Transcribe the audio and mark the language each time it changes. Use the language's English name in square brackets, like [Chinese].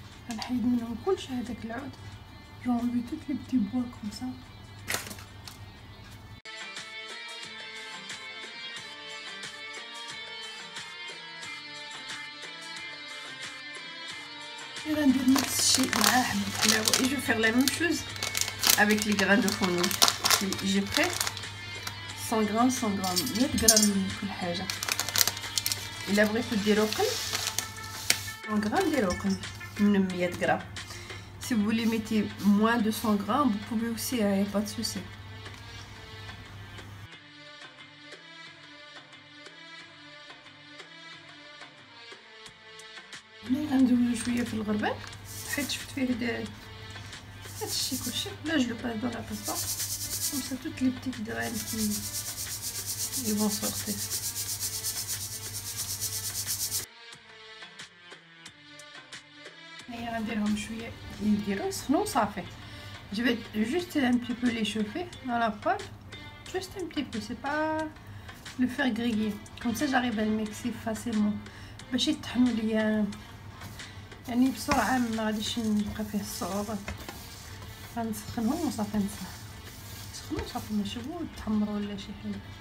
[Arabic] غنحيد منهم كلشي هذاك العود، [French] جونبي توت لي بتي بوا كوم سا. [Arabic] غندير نفس الشيء مع حبة الحلاوة. [French] et je vais faire la même chose avec les grains de fenouil. j'ai pris 100 grammes 100 غرام من كل حاجة. [Arabic] الا بغيتو ديرو قل 100 grammes ديرو قل من 100 grammes. [French] Si vous voulez mettre moins de 100 grammes, vous pouvez aussi, il n'y a pas de souci. [Arabic] هنا غندوزو شويه في الغربال حيت شفت فيه هادشي كلشي. [French] لا جو لو باس دون لا باستا comme ça toutes les petites graines qui vont sortir. [Arabic] هيا غنديرهم شويه يديروا يسخنوا صافي. [French] je vais juste un petit peu les chauffer dans la poêle, juste un petit peu, c'est pas le faire griller, comme ça j'arrive à le mixer facilement [Arabic] باش يطحنوا ليا يعني بسرعه، ما غاديش نبقى فيه الصعوبه. غنسخنهم وصافي نسخنوا صافي، ماشي هو يتحمروا ولا شي حاجه.